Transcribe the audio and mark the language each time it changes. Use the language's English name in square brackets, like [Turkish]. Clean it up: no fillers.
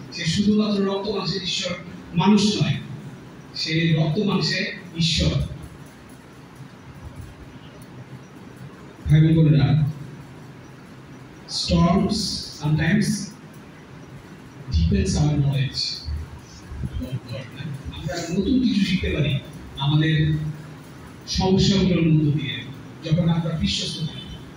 [Bangla] সে শুধুমাত্র রক্ত মাংসের ঈশ্বর মানুষ নয়, সে রক্ত মাংসের ঈশ্বর। ভাই বোনেরা, [English] storms sometimes deepens our knowledge about God. [Bangla] আমরা নতুন কিছু শিখতে পারি আমাদের সমস্যাগুলোর মধ্য দিয়ে, যখন আমরা বিশ্বস্ত থাকি।